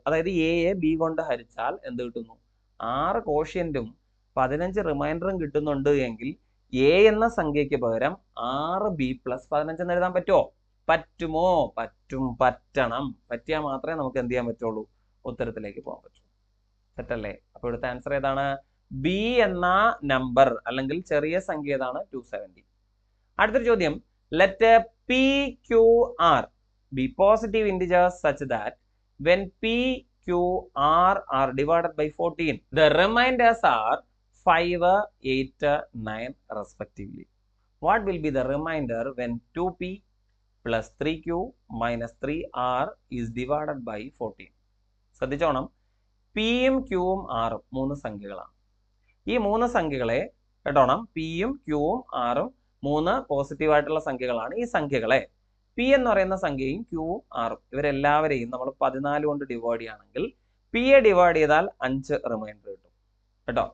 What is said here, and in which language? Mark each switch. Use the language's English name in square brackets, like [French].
[Malayalam] അതായത് എയെ ബി കൊണ്ട് ഹരിച്ചാൽ എന്ത് കിട്ടുന്നു? 6 കോഷ്യന്റും 15 റിമൈൻഡറും കിട്ടുന്നുണ്ട് എങ്കിൽ എ എന്ന സംഖ്യയ്ക്ക് പകരം 6B+15 എന്ന് എഴുതാൻ പറ്റുമോ? പറ്റുമോ? പറ്റും, പറ്റണം. പറ്റിയാൽ മാത്രമേ നമുക്ക് എന്ത് ചെയ്യാൻ പറ്റുള്ളൂ? ഉത്തരത്തിലേക്ക് പോകാൻ പറ്റൂ. സെറ്റല്ലേ? അപ്പൊ ഇവിടുത്തെ ആൻസർ ഏതാണ്? ബി എന്ന നമ്പർ അല്ലെങ്കിൽ ചെറിയ സംഖ്യ ഏതാണ്? 270. അടുത്തൊരു ചോദ്യം, [English] Let PQR be positive integers such that when PQR are divided by 14, the remainders are 5, 8, 9 respectively. What will be the remainder when 2P plus 3Q minus 3R is divided by 14? [Malayalam] ശ്രദ്ധിച്ചോണം, പിയും ക്യൂവും ആറും 3 സംഖ്യകളാണ്. ഈ 3 സംഖ്യകളെ കേട്ടോണം, പിയും ക്യൂവും ആറും 3 പോസിറ്റീവായിട്ടുള്ള സംഖ്യകളാണ്. ഈ സംഖ്യകളെ പി എന്ന് പറയുന്ന സംഖ്യയും ക്യൂവും ആറും ഇവരെല്ലാവരെയും നമ്മൾ 14 കൊണ്ട് ഡിവൈഡ് ചെയ്യുകയാണെങ്കിൽ പിയെ ഡിവൈഡ് ചെയ്താൽ 5 റിമൈൻഡർ കിട്ടും കേട്ടോ.